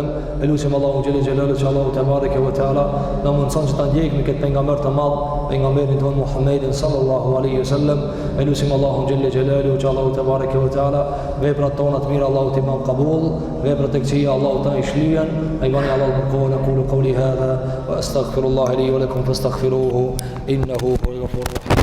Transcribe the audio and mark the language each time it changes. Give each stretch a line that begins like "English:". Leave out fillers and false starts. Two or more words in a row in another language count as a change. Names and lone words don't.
Albanian: Elusim Allahu
Arabic: جل جلاله
Albanian: që Allahu
Arabic: تبارك وتعالى
Albanian: na mundson që ta ndjekim këtë pejgamber të madh, pejgamberin ton Muhammedin
Arabic: صلى الله عليه وسلم.
Albanian: Elusim Allahu
Arabic: جل جلاله
Albanian: që Allahu
Arabic: تبارك وتعالى
Albanian: veprat tona të mira Allahu t'i bën qabul, veprat e këqija Allahu ta ishlyen.
Arabic: أيضاً على القول أقول قولي هذا وأستغفر الله لي ولكم فاستغفروه إنه هو الغفور